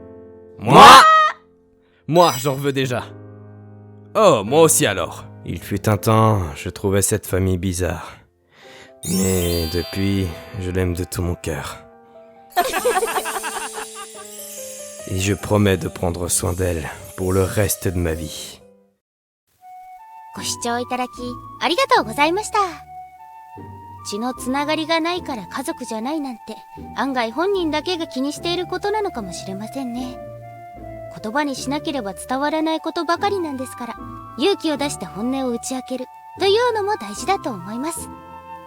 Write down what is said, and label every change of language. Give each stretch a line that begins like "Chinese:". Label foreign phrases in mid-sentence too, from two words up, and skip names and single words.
French: Moi, j'en veux déjà. Oh, moi aussi alors. Il fut un temps, je trouvais cette famille bizarre. Mais depuis, je l'aime de tout mon cœur. Et je promets de prendre soin d'elle pour le reste de ma vie.
Japanese: ご視聴いただきありがとうございました。血のつながりがないから家族じゃないなんて案外本人だけが気にしていることなのかもしれませんね。言葉にしなければ伝わらないことばかりなんですから、勇気を出して本音を打ち明けるというのも大事だと思います。